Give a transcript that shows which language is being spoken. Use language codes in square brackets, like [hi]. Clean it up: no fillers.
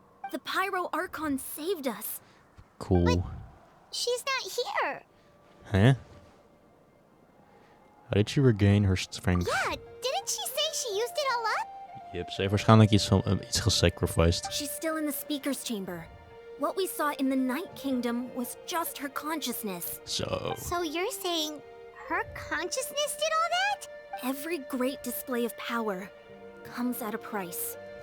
[en] The Pyro Archon saved us. Cool. She's not here! Huh? How did she regain her strength? Yeah, didn't she say she used it all up? [nl] Yep, ze heeft waarschijnlijk iets gesacrificed. [en] She's still in the speaker's chamber. What we saw in the Night Kingdom was just her consciousness. [nl] Zo. [en] So you're saying her consciousness did all that? Every great display of power comes at a price.